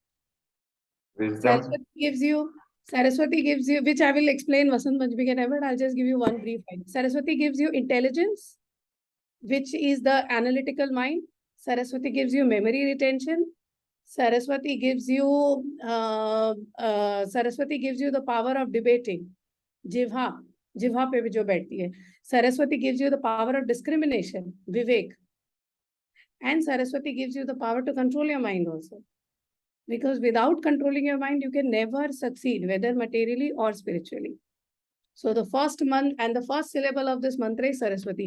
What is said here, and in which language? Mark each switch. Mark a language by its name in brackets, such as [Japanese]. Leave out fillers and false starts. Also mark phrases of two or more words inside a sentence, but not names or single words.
[English] Saraswati gives you, which I will explain Vasant Panchami ke time, but I'll just give you one brief idea. Saraswati gives you intelligence, which is the analytical mind. Saraswati gives you memory retention. Saraswati gives you the power of debating. [Hindi] जिह्वा पे भी जो बैठती है. [English] Saraswati gives you the power of discrimination, Vivek. And Saraswati gives you the power to control your mind also. Because without controlling your mind, you can never succeed, whether materially or spiritually. So the first month and the first syllable of this mantra is Saraswati.